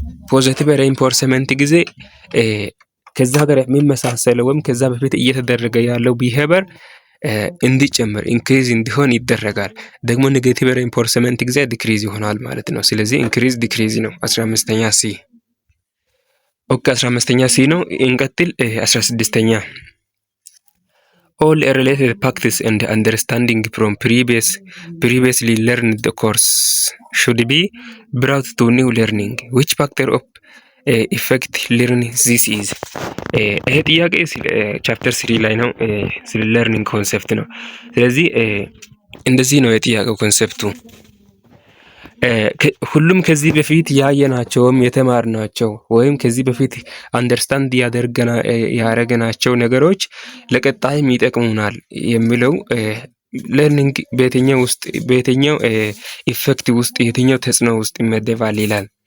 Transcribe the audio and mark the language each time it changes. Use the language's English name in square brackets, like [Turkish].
[Amharic] ፖዚቲቭ ሬንፎርስመንት ጊዜ ከዛ ጋር የሚመሳሰለው ወይም ከዛ በፊት እየተደረገ ያለው ቢሄቨር እንዲጨምር ኢንክሪዝ እንዲሆን ይደረጋል። ደግሞ ኔጌቲቭ ሬንፎርስመንት ጊዜ ዲክሪዝ ይሆናል ማለት ነው። ስለዚህ ኢንክሪዝ ዲክሪዝ ነው። 15ኛ ሲ። ኦኬ 15ኛ ሲ ነው። እንቀጥል። 16ኛ [English] all related practice and understanding from previously learned course should be brought to new learning. Which factor of effect learn this is? [Amharic] ይሄ ጥያቄ ቻፕተር 3 ላይ ነው። ስለ ለርኒንግ ኮንሰፕት ነው። ስለዚህ እንደዚህ ነው የጥያቄው ኮንሰፕቱ። ሁሉም ከዚህ በፊት ያየናቸውም የተማርናቸው ወይም ከዚህ በፊት አንደርስታንድ ያደረገናቸው ነገሮች ለቀጣይም ይጠቅሙናል የሚለው ለርኒንግ በየትኛው ኢፌክት ውስጥ የትኛው ተጽዕኖ ውስጥ ይመደባል ይላል።